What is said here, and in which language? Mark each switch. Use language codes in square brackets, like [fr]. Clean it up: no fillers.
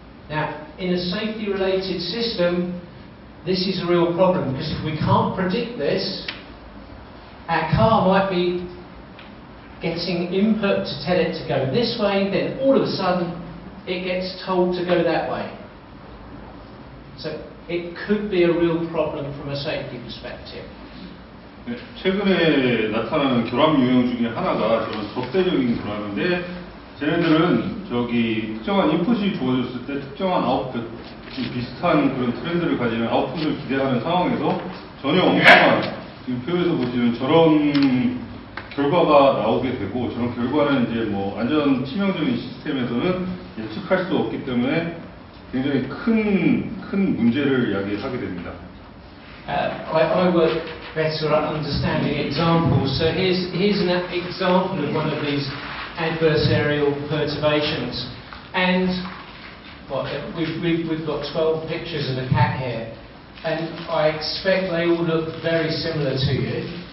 [en] Now, in a safety-related system, this is a real problem, because if we can't predict this, our car might be getting input to tell it to go this way, then all of a sudden it gets told to go that way. So it could be a real problem from a safety perspective. [ko] 네, 최근에 나타나는 결함 유형 중에 하나가 저는 적대적인 결함인데, 쟤네들은 특정한 인풋이 주어졌을 때 특정한 아웃풋, 비슷한 그런 트렌드를 가지는 아웃풋을 기대하는 상황에서 전혀 엉뚱한, 지금 표에서 보시는 저런 결과가 나오게 되고, 저런 결과는 이제 뭐 안전 치명적인 시스템에서는 예측할 수 없기 때문에 굉장히 큰 문제를 야기하게 됩니다. [en] I work better at understanding examples. So here's an example of one of these adversarial perturbations, and we've got 12 pictures of a cat here, and I expect they all look very similar to you.